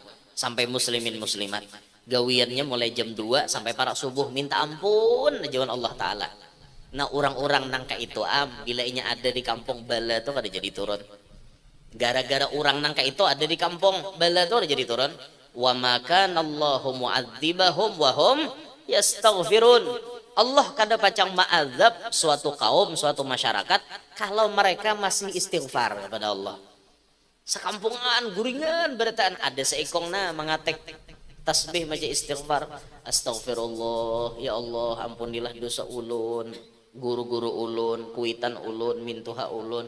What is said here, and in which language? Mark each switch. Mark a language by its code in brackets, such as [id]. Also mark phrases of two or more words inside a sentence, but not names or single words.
[bjn] Sampai muslimin muslimat, gawiannya mulai jam 2 sampai para subuh minta ampun ajawan Allah Ta'ala. Nah orang-orang nangka itu bila inya ada di kampung bala tuh kada jadi turun. Gara-gara orang nangka itu ada di kampung bala tuh ada jadi turun. [ar] Wa makana Allahu mu'adzibahum wa hum yastaghfirun. [bjn] Allah kada pacang ma'adzab suatu kaum, suatu masyarakat kalau mereka masih istighfar kepada Allah. Sekampungan guringan berataan ada seikongna mengatek tasbih maca istighfar. Astagfirullah, ya Allah ampunilah dosa ulun, guru-guru ulun, kuitan ulun, mintuha ulun.